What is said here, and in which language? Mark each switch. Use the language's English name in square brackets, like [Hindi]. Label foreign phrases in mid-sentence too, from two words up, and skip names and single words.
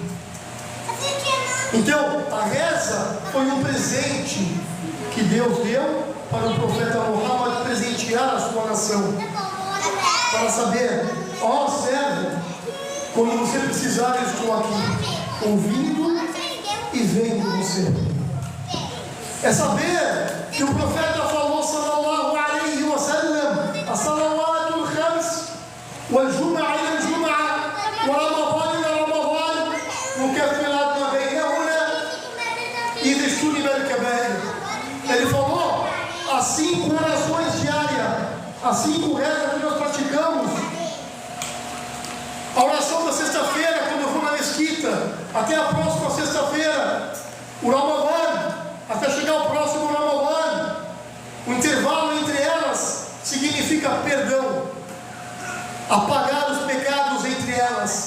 [Portuguese] Então a reza foi um presente que Deus deu para o profeta Muhammad presentear a sua nação, para saber, ó servo, quando você precisar eu estou aqui, ouvindo e vendo você. É saber que o profeta falou, [Arabic] صلى الله عليه وسلم، الصلوات الخمس، والجمعة إلى الجمعة، ورمضان إلى رمضان، مكفرات ما بينهن، إذا اجتنبت الكبائر. [Portuguese] Ele falou, as 5 orações diárias, as 5 rezas que nós praticamos, a oração da sexta-feira, quando eu vou na mesquita, até a próxima sexta-feira, o Ramadan, até chegar o próximo Ramadan, significa perdão, apagar os pecados entre elas.